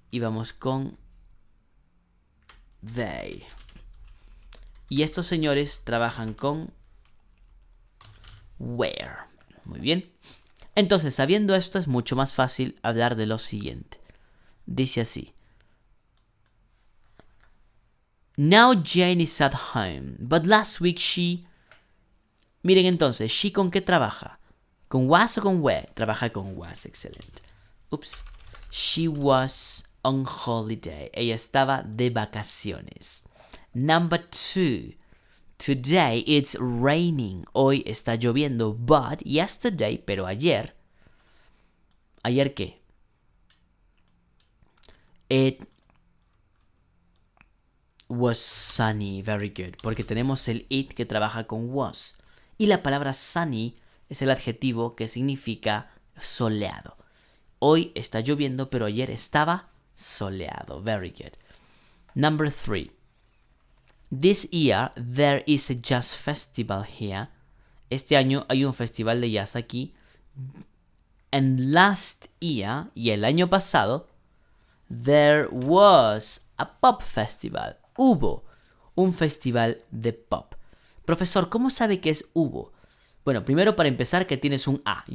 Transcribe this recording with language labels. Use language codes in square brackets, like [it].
[es] Y vamos con they. Y estos señores trabajan con where. Muy bien. Entonces, sabiendo esto, es mucho más fácil hablar de lo siguiente. Dice así. [en] Now Jane is at home, but last week she... [es] Miren entonces, she ¿con qué trabaja? ¿Con was o con were? Trabaja con was, excelente. [en] She was on holiday. [es] Ella estaba de vacaciones. [en] Number 2. Today it's raining. [es] Hoy está lloviendo. [en] But yesterday, [es] pero ayer. ¿Ayer qué? [en] It was sunny. Very good. [es] Porque tenemos el it que trabaja con was. Y la palabra sunny es el adjetivo que significa soleado. Hoy está lloviendo, pero ayer estaba soleado. [en] Very good. Number 3. This year there is a jazz festival here. [es] Este año hay un festival de jazz aquí. [en] And last year, [es] y el año pasado, [en] there was a pop festival. [es] Hubo un festival de pop. Profesor, ¿cómo sabe que es hubo? Bueno, primero para empezar que tienes un A.